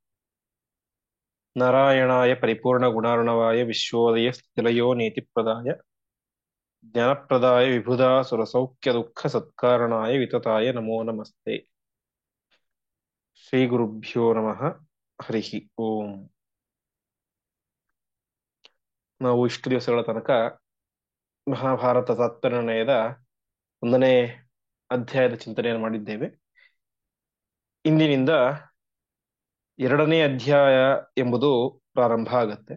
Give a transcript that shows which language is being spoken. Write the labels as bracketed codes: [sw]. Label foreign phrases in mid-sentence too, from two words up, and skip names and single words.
[sa] नारायणाय परिपूर्णगुणार्णवाय विश्वोदयस्थितिलयो नीतिप्रदाय ज्ञानप्रदाय विबुधासुरसौख्यदुःखसत्कारणाय वितताय नमो नमस्ते। श्रीगुरुभ्यो नमः। हरिः ಓಂ. [kn] ನಾವು ಇಷ್ಟು ದಿವಸಗಳ ತನಕ ಮಹಾಭಾರತ ತಾತ್ಪರ್ಯನಿರ್ಣಯದ 1ನೇ ಅಧ್ಯಾಯದ ಚಿಂತನೆಯನ್ನು ಮಾಡಿದ್ದೇವೆ. ಇಂದಿನಿಂದ 2ನೇ ಅಧ್ಯಾಯ ಎಂಬುದು ಪ್ರಾರಂಭ ಆಗತ್ತೆ.